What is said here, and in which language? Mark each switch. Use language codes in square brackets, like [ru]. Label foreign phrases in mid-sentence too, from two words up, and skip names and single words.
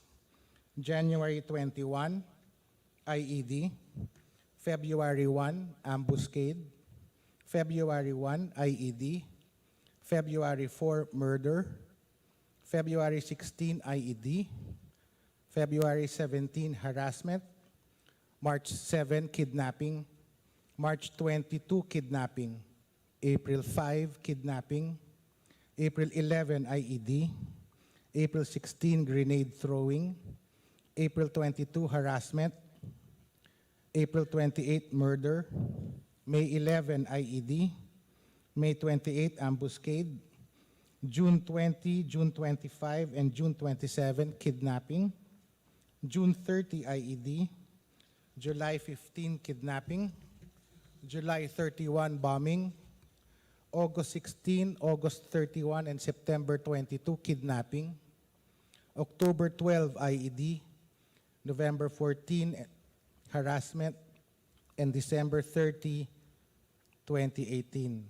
[en] January 21, IED. February 1, ambuscade. February 1, IED. February 4, murder. February 16, IED. February 17, harassment. March 7, kidnapping. March 22, kidnapping. April 5, kidnapping. April 11, IED. April 16, grenade throwing. April 22, harassment. April 28, murder. May 11, IED. May 28, ambuscade. June 20, June 25, and June 27, kidnapping. June 30, IED. July 15, kidnapping. July 31, bombing. August 16, August 31, and September 22, kidnapping. October 12, IED. November 14, harassment. And December 30, 2018.